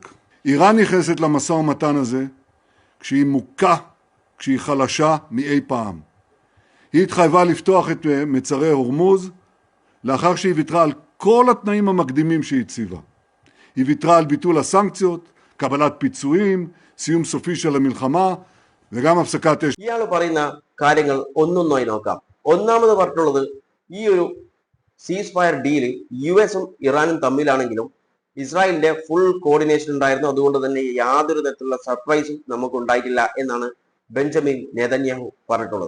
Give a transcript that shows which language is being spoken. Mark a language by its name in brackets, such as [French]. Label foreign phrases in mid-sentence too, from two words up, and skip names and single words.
[Hebrew] איראן נכנסת למשא ומתן הזה כשהיא מוכה, כשהיא חלשה מאי פעם. היא התחייבה לפתוח את מצרי הורמוז לאחר שהיא ויתרה על כל התנאים המקדימים שהיא הציבה. היא ויתרה על ביטול הסנקציות, קבלת פיצויים, סיום סופי של המלחמה וגם הפסקת אש. [Malayalam] ഇയാൾ പറയുന്ന കാര്യങ്ങൾ ഒന്നൊന്നായി നോക്കാം. ഒന്നാമത് പറഞ്ഞിട്ടുള്ളത് ഈ ഒരു [English] cease fire deal [Malayalam] US-ഉം ഇറാനും തമ്മിലാണെങ്കിലും ഇസ്രായേലിന്റെ [English] full coordination [Malayalam] ഉണ്ടായിരുന്നു. അതുകൊണ്ട് തന്നെ യാതൊരു തരത്തിലുള്ള സർപ്രൈസും നമുക്ക് ഉണ്ടായിട്ടില്ല എന്നാണ് ബെഞ്ചമിൻ നെതന്യാഹു പറഞ്ഞിട്ടുള്ളത്.